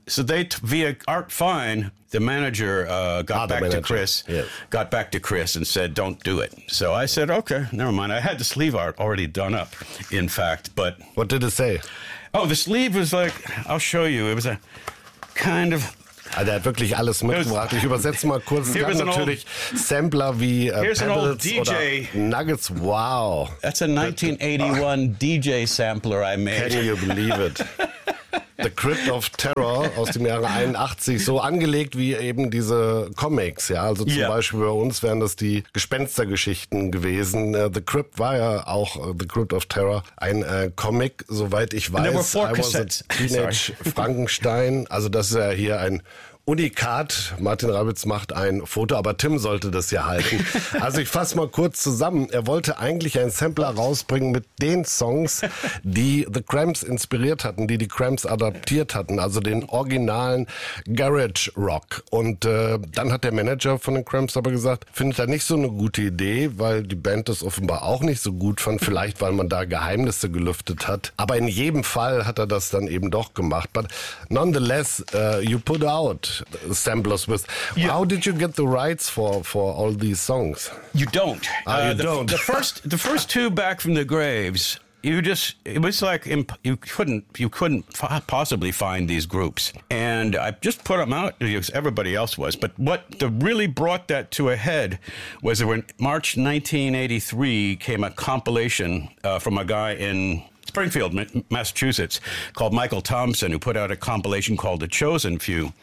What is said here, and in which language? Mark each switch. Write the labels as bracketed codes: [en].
[en] So they, via Art Fine, the manager got back to Chris and said, don't do it. So I said, okay, never mind. I had the sleeve art already done up, in fact, but... What did it say? Oh, the sleeve was like, I'll show you. It was a kind of... [de] Also, er hat wirklich alles mitgebracht. Ich übersetze mal kurz. Hier ist natürlich old, Sampler wie Pebbles DJ. Oder Nuggets. Wow. [en] That's a 1981 DJ Sampler I made. Can you believe it? [de] The Crypt of Terror aus dem Jahre 81, so angelegt wie eben diese Comics, ja. Also zum Beispiel bei uns wären das die Gespenstergeschichten gewesen. The Crypt war ja auch The Crypt of Terror, ein Comic, soweit ich weiß. [en] And there were four cassettes. [de] I was a teenage Sorry. Frankenstein. Also das ist ja hier ein Unikat. Martin Rabitz macht ein Foto, aber Tim sollte das hier halten. Also ich fasse mal kurz zusammen. Er wollte eigentlich ein Sampler rausbringen mit den Songs, die The Cramps inspiriert hatten, die die Cramps adaptiert hatten, also den originalen Garage Rock. Und dann hat der Manager von den Cramps aber gesagt, findet er nicht so eine gute Idee, weil die Band das offenbar auch nicht so gut fand, vielleicht weil man da Geheimnisse gelüftet hat. Aber in jedem Fall hat er das dann eben doch gemacht. [en] But nonetheless, you put out samplers with. Yeah. How did you get the rights for all these songs? You don't. You don't. The first two, Back from the Graves, you just, it was like you couldn't possibly find these groups. And I just put them out because everybody else was. But what really brought that to a head was that when March 1983 came a compilation from a guy in Springfield, Massachusetts, called Michael Thompson, who put out a compilation called The Chosen Few.